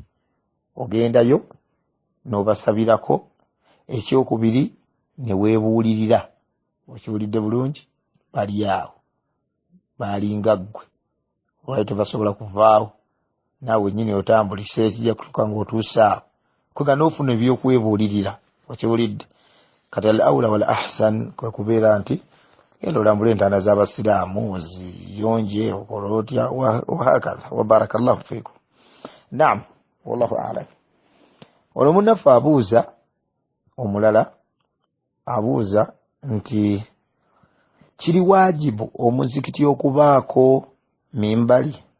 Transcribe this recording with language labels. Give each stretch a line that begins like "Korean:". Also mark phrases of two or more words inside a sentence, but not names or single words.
Ganda: Ogendayo n'obasabirako, ekyokubiri ne weebuulirira. Okiwulidde bulungi, bali awo balinga ggwe, olwali tebasobola kuvaawo, naawe nnyini otambulisa ekijja kutuuka ng'otuuse awo kuga n'ofuna ebyokwebuulirira. Okiwulidde, kati
Arabic: الأولى والأحسن
Ganda: kwe kubeera nti genda olambula entaana z'abasiraamu oziyonje, okola otya, wahakaza.
Arabic: وبارك الله فيكم. نعم، والله أعلم.
Ganda: Ono munnaffe abuuza, omulala abuuza nti kiri waajibu omuzikiti okubaako mimbali?